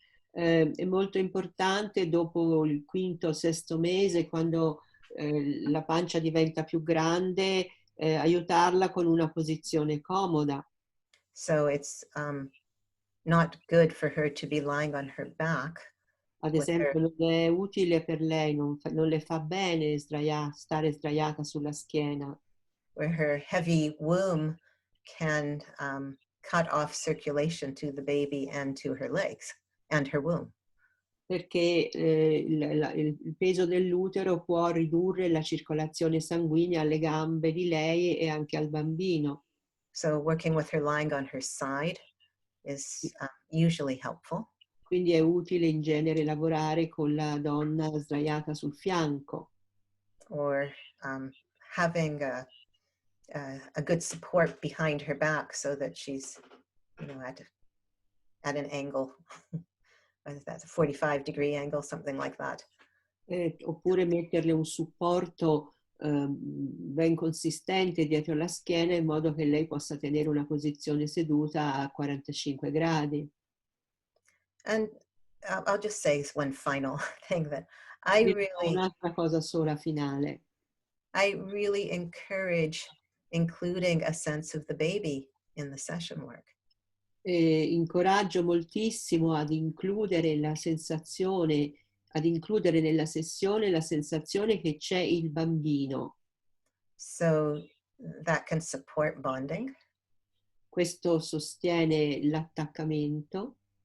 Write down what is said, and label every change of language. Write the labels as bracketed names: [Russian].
[Italian] È molto importante dopo il quinto o sesto mese, quando la pancia diventa più grande, aiutarla con una posizione comoda. [English] So it's not good for her to be lying on her back. [Italian] Ad esempio, non è utile per lei, non le fa bene stare sdraiata sulla schiena. [English] Where her heavy womb can cut off circulation to the baby and to her legs and her womb. [Italian] Perché il peso dell'utero può ridurre la circolazione sanguigna alle gambe di lei e anche al bambino. [English] So working with her lying on her side is usually helpful. [Italian] Quindi è utile in genere lavorare con la donna sdraiata sul fianco. [English] Or having a good support behind her back so that she's, you know, at an angle, whether that's a 45-degree angle, something like that. [Italian] Oppure metterle un supporto ben consistente dietro la schiena in modo che lei possa tenere una posizione seduta a 45 gradi. [English] And I'll just say one final thing that I [Italian] Un'altra cosa sola finale. [English] really encourage including a sense of the baby in the session work. [Italian] Incoraggio moltissimo ad includere la sensazione, ad includere nella sessione la sensazione che c'è il bambino. [English] So that can support bonding. [Italian] Questo sostiene l'attaccamento.